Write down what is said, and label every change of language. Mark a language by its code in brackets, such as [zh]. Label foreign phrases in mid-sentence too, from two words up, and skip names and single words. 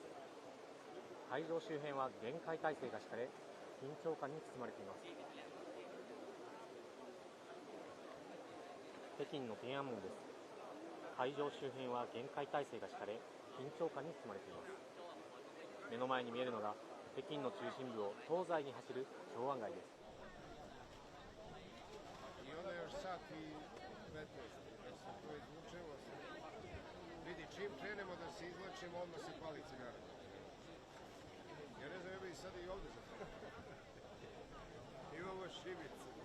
[ja] 会場周辺は厳戒態勢が敷かれ、緊張感に包まれています。北京の天安門です。会場周辺は厳戒態勢が敷かれ、緊張感に包まれています。目の前に見えるのが北京の中心部を東西に走る長安街です。 [hr] Čim krenemo da se izlačimo, odmah se pali cigara. Ja ne znam, ja bih sad i ovdje zapravo. Imamo šibice.